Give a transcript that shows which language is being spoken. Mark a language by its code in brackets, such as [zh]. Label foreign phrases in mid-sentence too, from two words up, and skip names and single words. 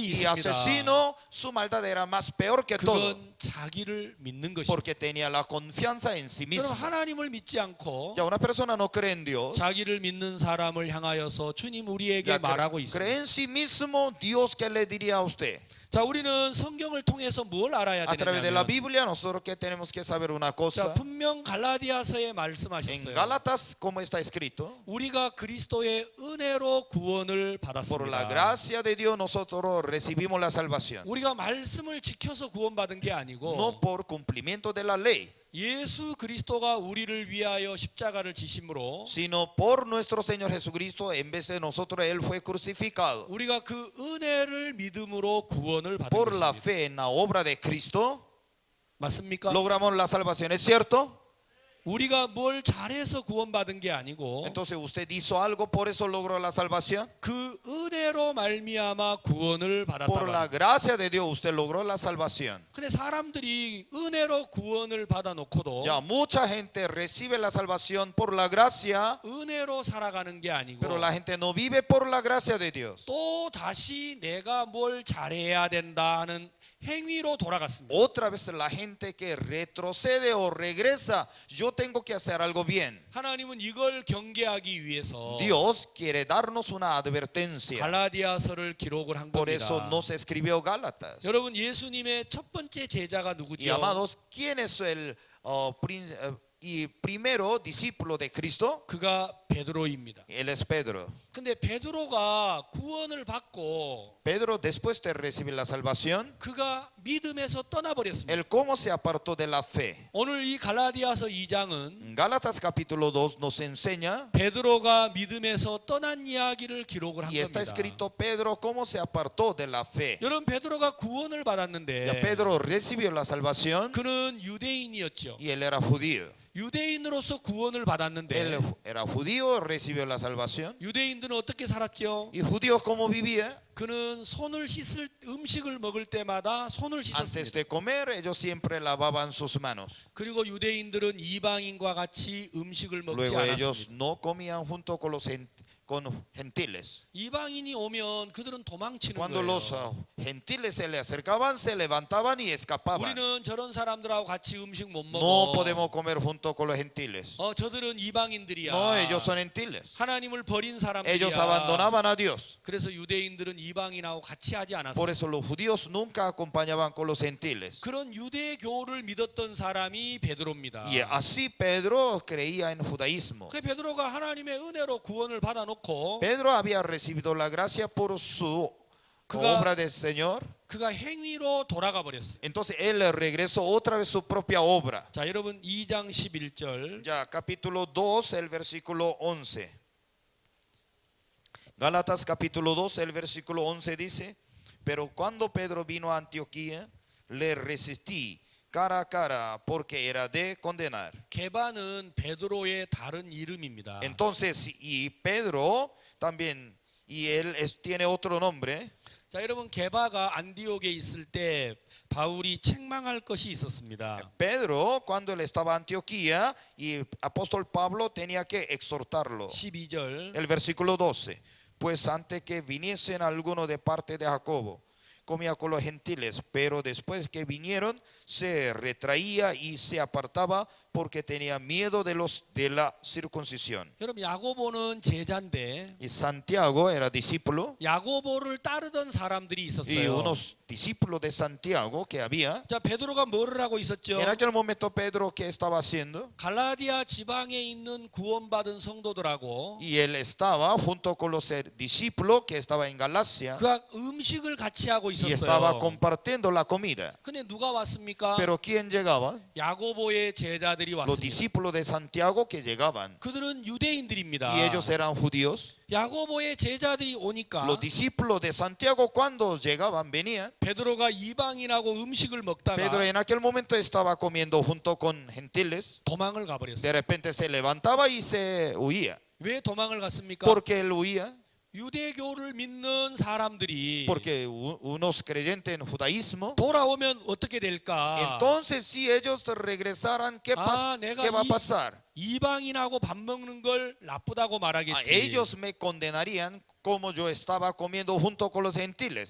[es] y [ko] 있습니다. [es] asesino, su maldad era más peor que todo. [ko] 그건 자기를 믿는 것입니다. [es] Porque tenía la confianza en sí mismo. [ko] 그럼 하나님을 믿지 않고 [es] Ya una persona no cree en Dios. [ko] 자기를 믿는 사람을 향하여서 주님 우리에게 [es] Ya [ko] 말하고 있어요. [es] cree en sí mismo, Dios que le diría a usted. [ko] 자, 우리는 성경을 통해서 뭘 알아야 [es] A través de la [ko] 되냐면 [es] Biblia nosotros que tenemos que saber una [ko] 자, [es] cosa. [ko] 분명 갈라디아서에 [es] En [ko] 말씀하셨어요. [es] Gálatas, como está escrito, [ko] 우리가 그리스도의 은혜로 구원을 [es] por la [ko] 받았습니다. [es] gracia de Dios nosotros recibimos la salvación. [ko] 우리가 말씀을 지켜서 구원받은 게 아니고 [es] No por cumplimiento de la ley, [ko] 예수 그리스도가 우리를 위하여 십자가를 지심으로 [es] sino por nuestro Señor Jesucristo. En vez de nosotros, Él fue crucificado. [ko] 우리가 그 은혜를 믿음으로 구원을 받은 [es] Por la [ko] 것입니다. [es] fe en la obra de Cristo, [ko] 맞습니까? [es] logramos la salvación. ¿Es cierto? [ko] 우리가 뭘 잘해서 구원받은 게 아니고 [es] Entonces usted hizo algo, por eso logró la salvación. [ko] 그 은혜로 말미암아 구원을 받았다. [es] Por la gracia de Dios usted logró la salvación. [ko] 근데 사람들이 은혜로 구원을 받아놓고도 [es] Ya mucha gente recibe la salvación por la gracia, [ko] 은혜로 살아가는 게 아니고 [es] pero la gente no vive por la gracia de Dios. [ko] 또 다시 내가 뭘 잘해야 된다 하는 행위로 돌아갔습니다. [es] Otra vez la gente que retrocede o regresa, yo tengo que hacer algo bien. [ko] 하나님은 이걸 경계하기 위해서 [es] Dios quiere darnos una advertencia. [ko] 갈라디아서를 기록을 한 [es] Por [ko] 겁니다. [es] eso no se escribió Gálatas. [ko] 여러분 예수님의 첫 번째 제자가 [es] Y [ko] 누구지요? [es] amados, ¿quién es el primero discípulo de Cristo? [ko] 그가 베드로입니다. [es] Él es Pedro. [ko] 근데 베드로가 구원을 받고 [es] Pedro, después de recibir la salvación, [ko] 그가 믿음에서 떠나버렸습니다. [es] él cómo se apartó de la fe. [ko] 오늘 이 갈라디아서 2장은 [es] En Gálatas capítulo 2 nos enseña [ko] 베드로가 믿음에서 떠난 이야기를 기록을 한 [es] y está [ko] 겁니다. [es] escrito Pedro cómo se apartó de la fe. [ko] 여러분 베드로가 구원을 [es] Ya [ko] 받았는데 [es] Pedro recibió la salvación [ko] 그는 유대인이었죠. [es] y él era judío. [ko] 유대인으로서 구원을 받았는데 [es] Él era judío judío recibió la salvación. [ko] 유대인들은 어떻게 살았죠? [es] ¿Y judíos cómo vivía? [ko] 그는 손을 씻을 음식을 먹을 때마다 손을 [es] Antes [ko] 씻었습니다. [es] de comer, ellos siempre lavaban sus manos. [ko] 그리고 유대인들은 이방인과 같이 음식을 먹지 [es] Luego ellos [ko] 않았습니다. [es] no comían junto con los con gentiles. [ko] 이방인이 오면 그들은 도망치는 [es] Cuando [ko] 거예요. [es] los gentiles se le acercaban, se levantaban y escapaban. [ko] 우리는 저런 사람들하고 같이 음식 못 [es] No [ko] 먹어. [es] podemos comer junto con los gentiles. [ko] 저들은 이방인들이야. [es] No, ellos son gentiles. [ko] 하나님을 버린 사람들이야. [es] Ellos abandonaban a Dios. [ko] 그래서 유대인들은 이방인하고 같이 하지 [es] Por [ko] 않았어요. [es] eso los judíos nunca acompañaban con los gentiles. [ko] 그런 유대교를 믿었던 사람이 베드로입니다. [es] Y así Pedro creía en judaísmo. [ko] 그 베드로가 하나님의 은혜로 구원을 받아놓고 [es] Pedro había recibido la gracia por su obra del Señor. [ko] 그가 행위로 돌아가 버렸어요. [es] Entonces él regresó otra vez su propia obra. [ko] 자, 여러분 2장 11절. [es] Ya, capítulo 2, el versículo 11. Gálatas capítulo 2, el versículo 11 dice: pero cuando Pedro vino a Antioquía, le resistí cara a cara porque era de condenar. [ko] 게바는 베드로의 다른 이름입니다. [es] Entonces, y Pedro también, y él tiene otro nombre. [ko] 자, 여러분 게바가 안디옥에 있을 때 바울이 책망할 것이 있었습니다. [es] Pedro, cuando él estaba en Antioquía, y apóstol Pablo tenía que exhortarlo. [ko] 12절. [es] El versículo 12. Pues antes que viniesen algunos de parte de Jacobo, comía con los gentiles, pero después que vinieron, se retraía y se apartaba porque tenía miedo de la circuncisión. [ko] 여러분 야고보는 제자인데 [es] Y Santiago era discípulo, [ko] 야고보를 따르던 사람들이 [es] y [ko] 있었어요. [es] unos discípulos de Santiago que había. [ko] 자, 베드로가 뭐를 하고 있었죠? [es] En aquel momento Pedro, ¿qué estaba haciendo? [ko] 갈라디아 지방에 있는 구원받은 성도들하고 [es] Y él estaba junto con los discípulos que estaba en Galacia [ko] 그가 음식을 같이 하고 [es] y estaba [ko] 있었어요. [es] compartiendo la comida. [ko] 근데 누가 왔습니까? [es] Pero ¿quién llegaba? [ko] 야고보의 제자들이 [es] Los [ko] 왔습니다. [es] discípulos de Santiago que llegaban. [ko] 그들은 유대인들입니다. [es] Y ellos eran judíos. [ko] 야고보의 제자들이 오니까 [es] Los discípulos de Santiago cuando llegaban, venían. [ko] 베드로가 이방인하고 음식을 먹다가 [es] Pedro en aquel momento estaba comiendo junto con gentiles. [ko] 도망을 가버렸어요. [es] De repente se levantaba y se huía. [ko] 왜 도망을 갔습니까? [es] ¿Por qué él huía? [ko] 유대교를 믿는 사람들이 [es] Porque unos creyentes en judaísmo. [ko] 돌아오면 어떻게 될까? [es] Entonces si ellos regresaran, ¿qué va a pasar? [ko] 이방인하고 밥 먹는 걸 나쁘다고 말하겠지. [es] Ellos me condenarían como yo estaba comiendo junto con los gentiles.